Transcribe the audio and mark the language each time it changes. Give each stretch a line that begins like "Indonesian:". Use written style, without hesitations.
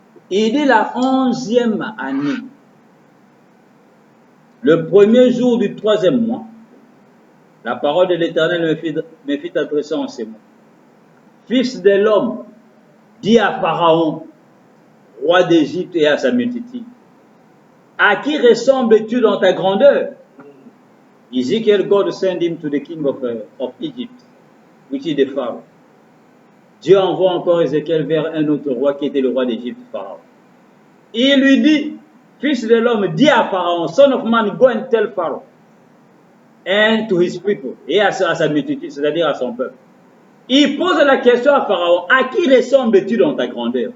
French: Il dit la 11e année, le premier jour du 3e mois, la parole de l'Éternel me fit adresser en ces mots. Fils de l'homme, dis à Pharaon, roi d'Égypte et à sa multitude, à qui ressembles-tu dans ta grandeur?
English: Ezekiel, God sent him to the king of Egypt, which is the Pharaoh.
French: Dieu envoie encore Ézéchiel vers un autre roi qui était le roi d'Égypte, Pharaon. Il lui dit, fils de l'homme, dis à Pharaon,
English: son of man, go and tell Pharaoh, and to his people,
French: et à sa multitude, c'est-à-dire à son peuple. Il pose la question à Pharaon, à qui ressembles-tu dans ta grandeur?